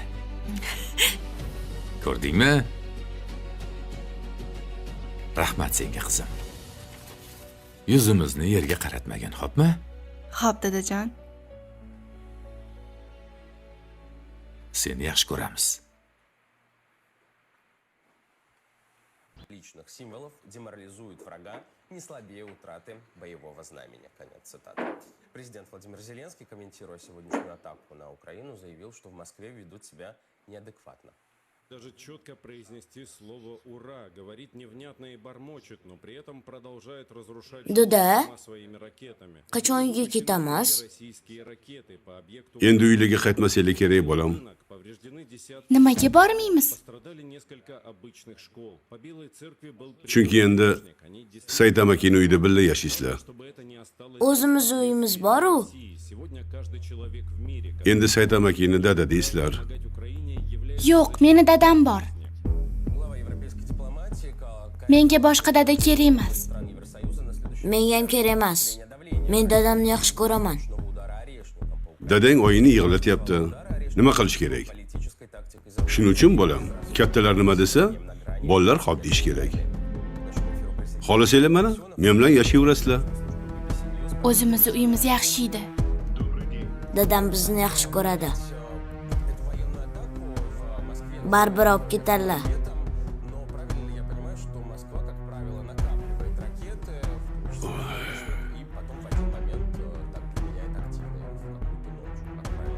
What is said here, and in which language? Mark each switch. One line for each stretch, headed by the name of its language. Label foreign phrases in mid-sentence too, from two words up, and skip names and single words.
Uzbek: Ko'rdingmi? Rahmat senga qizim. Yuzimizni yerga qaratmagan, xo'pmi? Xo'p, dadajon. Seni yaxshi ko'ramiz.
Russian: Личных символов деморализует врага не слабее утраты боевого знамени. Конец цитаты. Президент Владимир Зеленский, комментируя сегодняшнюю атаку на Украину, заявил, что в Москве ведут себя неадекватно. Даже четко произнести слово «Ура», говорит невнятно и бормочет, но при этом продолжает разрушать
Uzbek: Dada,
Russian: дома своими ракетами.
Uzbek: qachon uyga ketamiz?
Russian: Российские ракеты по объекту
Uzbek: Endi uylarga qaytmasanglar kerak bolam.
Russian: повреждены десятки.
Uzbek: Nimaga bormaymiz?
Russian: Пострадали несколько обычных школ. По Белой церкви был
Uzbek: Chunki endi Said amakini uyida birga yashaysizlar.
Russian: чтобы это не осталось.
Uzbek: O'zimiz uyimiz bor-u.
Russian: Сегодня каждый человек в мире,
Uzbek: Endi Said amakini dada deysizlar.
Russian: помогать Украине, является
Uzbek: Yo'q, meni dadam bor.
Russian: глава европейской дипломатии,
Uzbek: Menga boshqa dada kerak emas.
Russian: стран Евросоюза на следующий
Uzbek: Menga ham kerak emas. Men dadamni yaxshi ko'raman.
Russian: удара орешником по
Uzbek: Dadang oyini yig'latyapti. Nima qilish kerak?
Russian: политической тактикой.
Uzbek: Shuning uchun bolam, kattalar nima desa, bolalar hop deyish kerak. Xohlasanglar mana, men bilan yashayverasizlar. O'zimizni uyimiz yaxshi edi. Dadam bizni yaxshi ko'radi. Baribir olib ketadilar.
Russian: Но правильно я понимаю, что Москва, как правило, накапливает ракеты и потом в один момент так применяет активно в какую-то ночь, как правило.